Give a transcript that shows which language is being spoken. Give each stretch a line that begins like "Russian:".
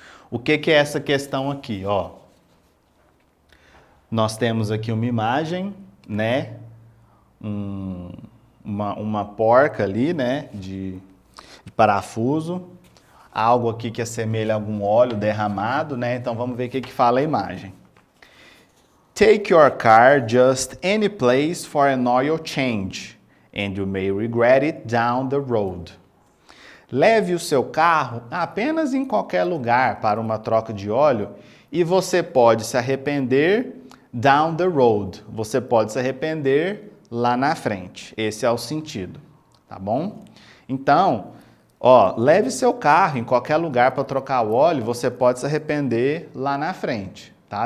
Portuguese: O que é essa questão aqui, ó? Nós temos aqui uma imagem, né? Uma porca ali, né? De parafuso. Algo aqui que assemelha a algum óleo derramado, né? Então vamos ver o que fala a imagem.
English: Take your car just any place for an oil change, and you may regret it down the road.
Portuguese: Leve o seu carro apenas em qualquer lugar para uma troca de óleo e você pode se arrepender
English: down the road.
Portuguese: Você pode se arrepender lá na frente. Esse é o sentido, tá bom? Então, ó, leve seu carro em qualquer lugar para trocar o óleo, você pode se arrepender lá na frente. tá?